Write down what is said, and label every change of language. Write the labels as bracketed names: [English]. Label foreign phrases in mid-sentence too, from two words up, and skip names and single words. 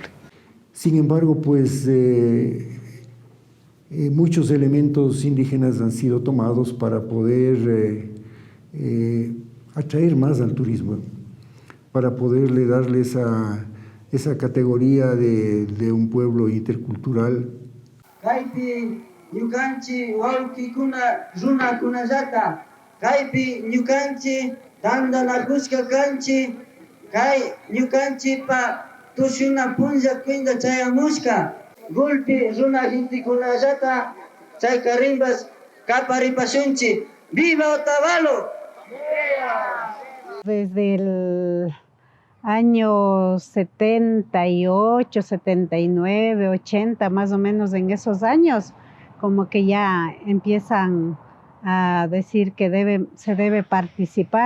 [Spanish] Sin embargo, pues muchos elementos indígenas han sido tomados para poder atraer más al turismo, para poderle darle esa categoría de un pueblo intercultural. [Quechua] Kaipi ñukanchi wawkikuna runa kunallata, kaypi ñukanchi tandanakushka kanchi, kay ñukanchipa tushuna punlla kuinda chayamushka, gulpi runa intikunallata chaykarimbas kaparipashunchi. [Spanish] ¡Viva Otavalo! Desde el Años 78, 79, 80, más o menos en esos años, como que ya empiezan a decir que se debe participar.